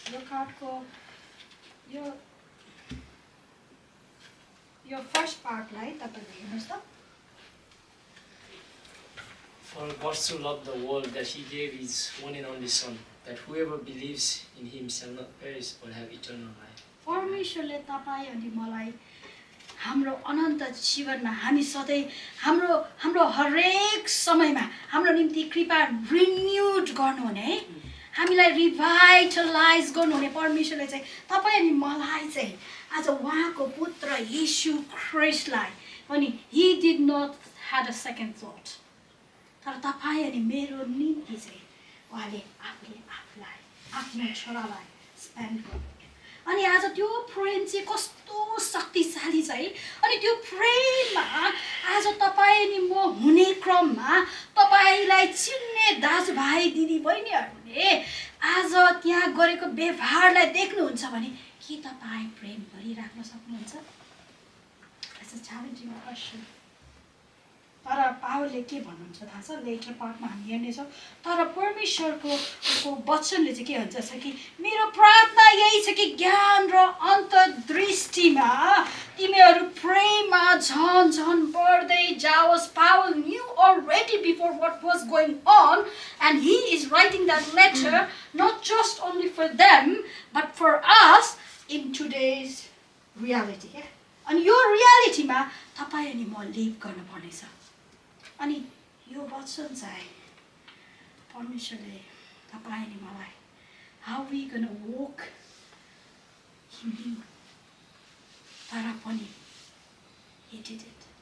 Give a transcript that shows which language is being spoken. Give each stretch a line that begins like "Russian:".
Nepali: कार्डको यो फर्स्ट पार्टलाई तपाईँले हेर्नुहोस् त।
English: For God so loved the world that he gave his one and only Son, that whoever believes in him shall not perish but have eternal life.
Nepali: परमेश्वरले तपाईँ अनि मलाई हाम्रो अनन्त जीवनमा हामी सधैँ हाम्रो हरेक समयमा हाम्रो निम्ति कृपा रिन्युड गर्नुहुने है, हामीलाई रिभाइटलाइज गर्नुहुने परमेश्वरले चाहिँ तपाईँ अनि मलाई चाहिँ आज उहाँको पुत्र येशू ख्रिस्टलाई पनि
English: he did not had a second that,
Nepali: तर तपाईँ अनि मेरो निम्ति चाहिँ उहाँले आफूलाई आफ्नो छोरालाई स्पेन्ड गर्नु। अनि आज त्यो प्रेम चाहिँ कस्तो शक्तिशाली छ है। अनि त्यो प्रेममा आज तपाईँ अनि म हुने क्रममा तपाईँलाई चिन्ने दाजुभाइ दिदीबहिनीहरूले आज त्यहाँ गरेको व्यवहारलाई देख्नुहुन्छ भने के तपाईँ प्रेम गरिराख्न सक्नुहुन्छ?
English: It's a challenging question.
Nepali: तर पावलले के भन्नुहुन्छ थाहा छ? लेटर पार्टमा हामी हेर्नेछौँ। तर परमेश्वरको वचनले चाहिँ के भन्छ कि मेरो प्रार्थना यही छ कि ज्ञान र अन्तर्दृष्टिमा तिमीहरू प्रेममा झन झन बढ्दै जाओस्।
English: Paul knew already before what was going on, and he is writing that letter not just only for them but for us in today's reality.
Nepali: अनि यो रियालिटीमा तपाईँ अनि म लिभ गर्नुपर्नेछ। अनि यो वचन चाहिँ परमेश्वरले तपाईँ अनि मलाई
English: how we gonna walk he knew,
Nepali: तर पनि
English: he did it.